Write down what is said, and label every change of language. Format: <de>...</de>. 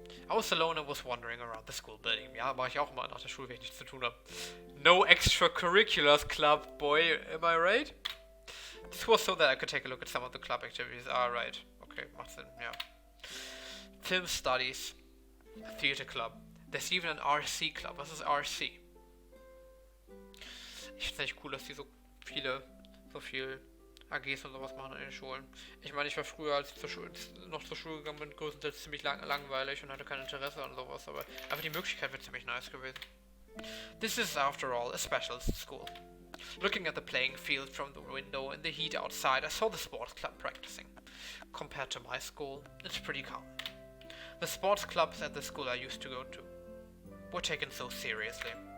<en>I was alone and was wandering around the school building.</en> <de>Ja, mache ich auch mal nach der Schule, wenn ich nichts zu tun habe.</de> <en>No extracurriculars club, boy, am I right? This was so that I could take a look at some of the club activities. Ah, right. Okay,</en> <de>macht Sinn, ja.</de> <en>Film studies. Theater club. There's even an RC club.</en> <de>Was ist RC? Ich finde es echt cool, dass die so viel AGs und sowas machen in den Schulen. Ich meine, ich war früher, als ich noch zur Schule gegangen bin, größtenteils ziemlich langweilig und hatte kein Interesse an sowas, aber einfach die Möglichkeit wäre ziemlich nice gewesen.</de> <en>This is, after all, a specialist school. Looking at the playing field from the window in the heat outside, I saw the sports club practicing. Compared to my school, it's pretty calm. The sports clubs at the school I used to go to were taken so seriously.</en>